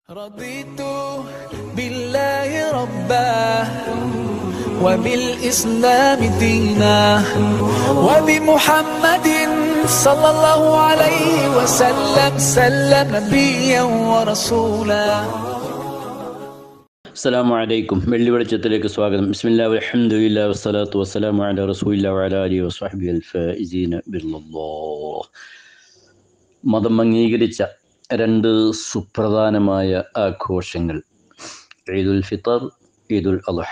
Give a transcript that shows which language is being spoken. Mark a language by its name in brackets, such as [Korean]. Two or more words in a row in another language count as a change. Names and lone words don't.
[Arabic] رضيت بالله ربا وبالإسلام دينا وبمحمد صلى الله عليه وسلم نبيا ورسولا. السلام عليكم. [Malayalam] വെള്ളി വെളിച്ചത്തിലേക്ക് സ്വാഗതം. [Arabic] بسم الله والحمد لله والصلاة والسلام على رسول الله وعلى آله وصحبه الفائزين بالله. [Malayalam] മതം അംഗീകരിച്ച രണ്ട് സുപ്രധാനമായ ആഘോഷങ്ങൾ ഈദുൽ ഫിത്തർ, ഈദുൽ അദ്ഹ.